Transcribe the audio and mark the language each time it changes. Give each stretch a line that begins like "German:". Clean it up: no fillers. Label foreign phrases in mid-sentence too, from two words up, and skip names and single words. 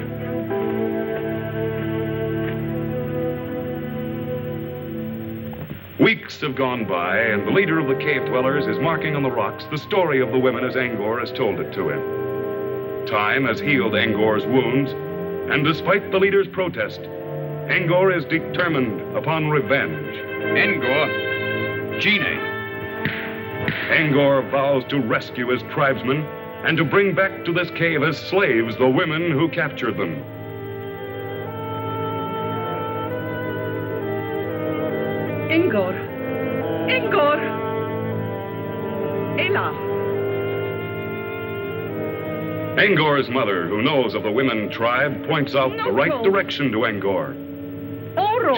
English: Weeks have gone by, and the leader of the cave dwellers is marking on the rocks the story of the women as Angor has told it to him. Time has healed Angor's wounds, and despite the leader's protest, Angor is determined upon revenge. Angor. Gene. Angor vows to rescue his tribesmen and to bring back to this cave as slaves the women who captured them. Angor. Angor. Ela. Angor's mother, who knows of the women tribe, points out the right direction to Angor. Oro.